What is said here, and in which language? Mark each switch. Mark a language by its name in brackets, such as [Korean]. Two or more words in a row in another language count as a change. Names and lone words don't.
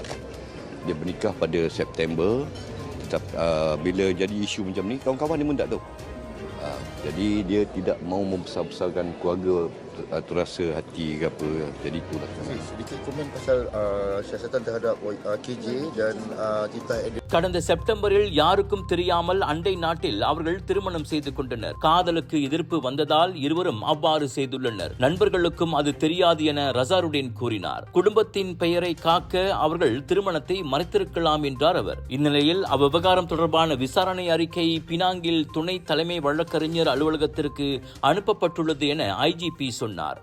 [Malay] Dia bernikah pada September. Bila jadi isu macam ni, kawan-kawan ni pun tak tahu. Jadi dia tidak mau membesar-besarkan keluarga terasa hati ke apa. Jadi itulah. Sedikit komen pasal siasatan terhadap KJ dan Tita Edit. [Tamil] கடந்த செப்டம்பரில் யாருக்கும் தெரியாமல் அண்டை நாட்டில் அவர்கள் திருமணம் செய்து கொண்டனர். காதலுக்கு எதிர்ப்பு வந்ததால் இருவரும் அவ்வாறு செய்துள்ளனர். நண்பர்களுக்கும் அது தெரியாது என ரசாருடின் கூறினார். குடும்பத்தின் பெயரை காக்க அவர்கள் திருமணத்தை மறைத்திருக்கலாம் என்றார் அவர். இந்நிலையில் அவ்விவகாரம் தொடர்பான விசாரணை அறிக்கை பினாங்கில் துணை தலைமை வழக்கறிஞர் அலுவலகத்திற்கு அனுப்பப்பட்டுள்ளது என ஐஜிபி சொன்னார்.